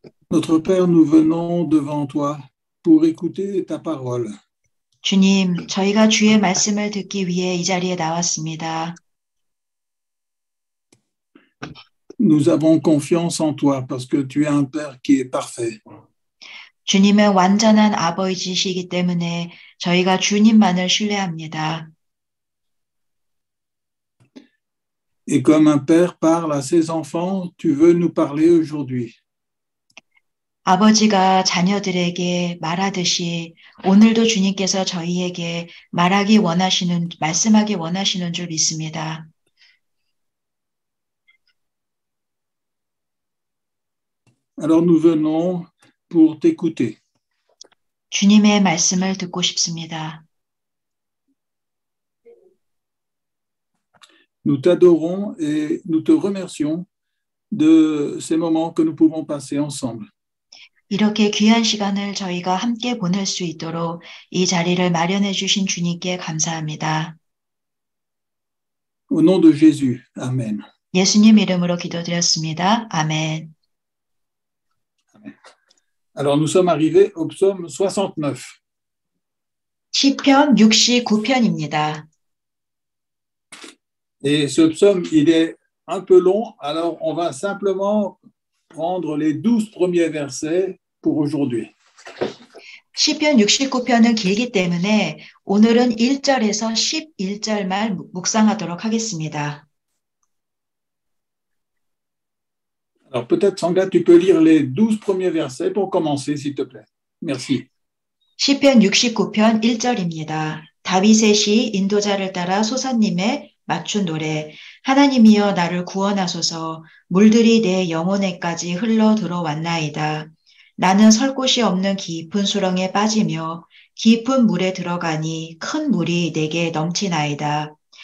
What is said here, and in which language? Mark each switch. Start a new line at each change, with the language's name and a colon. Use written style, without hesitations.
French: Notre Père, nous venons devant toi pour écouter ta parole.
Korean: 주님, 저희가 주의 말씀을 듣기 위해 이 자리에 나왔습니다.
French: Nous avons confiance en toi parce que tu es un Père qui est parfait.
Korean: 주님은 완전한 아버지시기 때문에 저희가 주님만을 신뢰합니다.
French: Et comme un père parle à ses enfants, tu veux nous parler aujourd'hui.
Korean: 아버지가 자녀들에게 말하듯이 오늘도 주님께서 저희에게 말씀하기 원하시는 줄 믿습니다.
French: Alors nous venons pour t'écouter.
Korean: 주님의 말씀을 듣고 싶습니다.
French: Nous t'adorons et nous te remercions de ces moments que nous pouvons passer ensemble.
Korean: 이렇게 귀한 시간을 저희가 함께 보낼 수 있도록 이 자리를 마련해 주신 주님께 감사합니다.
French: Au nom de Jésus, Amen.
Korean: 예수님 이름으로 기도드렸습니다. 아멘.
French: Alors nous sommes arrivés au psaume 69.
Korean: 시편 69편입니다.
French: Et ce psaume, il est un peu long, alors on va simplement prendre les 12 premiers versets pour aujourd'hui.
Korean: 시편 69편은 길기 때문에 오늘은 1절에서 11절만 묵상하도록 하겠습니다.
French: Alors peut-être, Sangha, tu peux lire les 12 premiers versets pour commencer, s'il te plaît. Merci.
Korean: 시편 69편 1절입니다. 다윗의 시 인도자를 따라 소사님의 맞춘 노래. 하나님이여 나를 구원하소서. 물들이 내 영혼에까지 흘러 들어왔나이다. 나는 설 곳이 없는 깊은 수렁에 빠지며 깊은 물에 들어가니 큰 물이 내게 넘치나이다.